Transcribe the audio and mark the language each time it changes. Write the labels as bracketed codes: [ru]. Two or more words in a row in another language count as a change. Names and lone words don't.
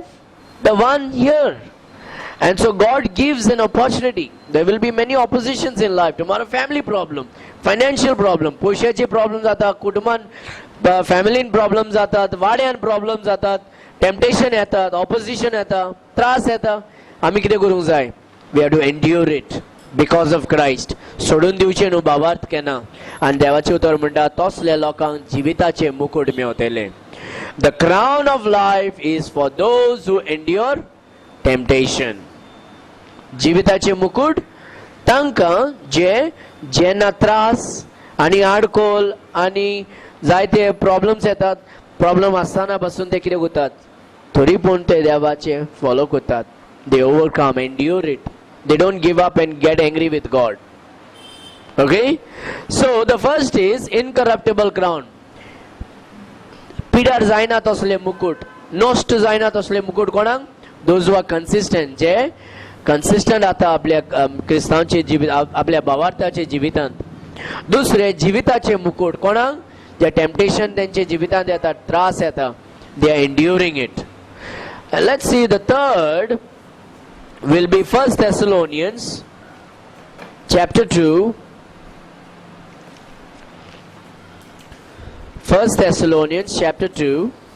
[en] The one here. And so God gives an opportunity. There will be many oppositions in life. Tomorrow family problem, financial problem, [kok] पैशाचे problem जातात, कुटुंबान फॅमिलीन प्रॉब्लेम जातात, वाड्यान प्रॉब्लेम जातात, टेम्पटेशन येतात, ऑपोजिशन येता, त्रास येता. आमी कितें करूंक जाय? [en] We have to endure it because of Christ. [kok] सोडून दिवचे न्हू भावार्थ केन्ना. आनी देवाचे उतर म्हणटा, तसल्या लोकांक जिविताचे मुकुट मेवतले. [en] The crown of life is for those who endure temptation. [kok] जिविताचे मुकुट तांकां जेन्ना त्रास आनी आडकोल आनी जायते प्रॉब्लेम्स येतात, प्रॉब्लेम आसतना पासून ते कितें करतात, तरी पूण ते देवाचे फॉलो करतात. [en] They overcome, endure it. They don't give up and get angry with God. Okay? So the first is incorruptible crown. [kok] पिड्यार जायना तसले मुकुट, नष्ट जायना तसले मुकुट कोणाक? [en] Those who are consistent, [kok] जे consistent आता आपल्या क्रिस्तांवचे जिवीत, आपल्या भावार्थाचे जिवितांत. दुसरे जिविताचे मुकुट कोणाक? जे टेम्पटेशन तेंचे जिवितांत येता, त्रास येता, [en] they are enduring it. And let's see, the third will be 1 Thessalonians chapter 2. 1 Thessalonians chapter 2.